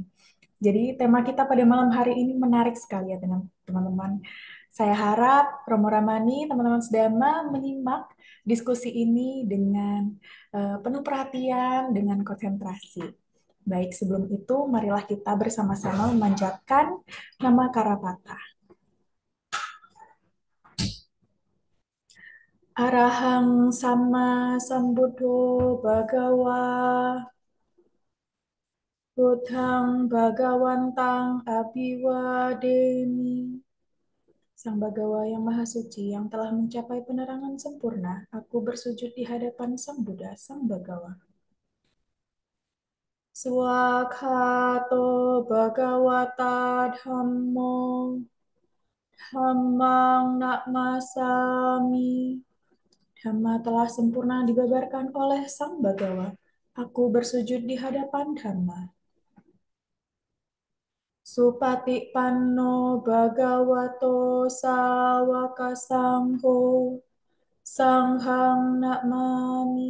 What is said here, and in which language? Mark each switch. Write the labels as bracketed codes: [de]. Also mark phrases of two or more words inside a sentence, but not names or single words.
[id] Jadi tema kita pada malam hari ini menarik sekali ya dengan teman-teman. Saya harap Romo Ramani, teman-teman sedama menyimak diskusi ini dengan penuh perhatian, dengan konsentrasi. Baik, sebelum itu marilah kita bersama-sama memanjatkan nama Karapata. [pi] Arahang sama sambuddho bhagawa, Buddhang bhagawantang abiwademi. [id] Sang Bagawa yang Maha Suci yang telah mencapai penerangan sempurna, aku bersujud di hadapan Sang Buddha, Sang Bagawa. [pi] Swakhato Bhagawata Dhammo Dhammang Nakmasami. [id] Dhamma telah sempurna dibabarkan oleh Sang Bagawa. Aku bersujud di hadapan Dhamma. [pi] Supatipanno Bhagavato Sawaka Sangho Sanghang Nakmami.